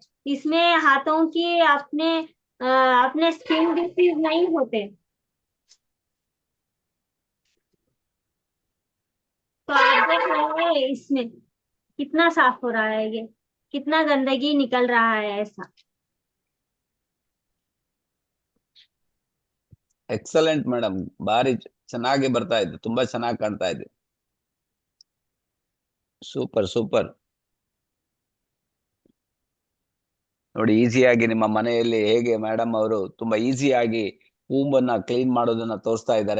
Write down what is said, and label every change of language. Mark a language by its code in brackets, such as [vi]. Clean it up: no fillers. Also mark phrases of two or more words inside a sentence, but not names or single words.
[hi] इसमें हाथों की अपने [en] skin disease [hi] नहीं होते। तो आप देख रहे हैं इसमें कितना साफ हो रहा है, ये कितना गंदगी निकल रहा है ऐसा। [en] excellent madam, [kn] ಬಾರಿ ಚೆನ್ನಾಗಿ ಬರ್ತಾ ಇದೆ, ತುಂಬಾ ಚೆನ್ನಾಗಿ ಕಾಣ್ತಾ ಇದೆ. [en] super super. [kn] ನೋಡಿ, ಈಸಿಯಾಗಿ ನಿಮ್ಮ ಮನೆಯಲ್ಲಿ ಹೇಗೆ ಮೇಡಮ್ ಅವರು ತುಂಬಾ ಈಸಿಯಾಗಿ ಕೂಂಬನ್ನ ಕ್ಲೀನ್ ಮಾಡೋದನ್ನ ತೋರಿಸ್ತಾ ಇದ್ದಾರೆ.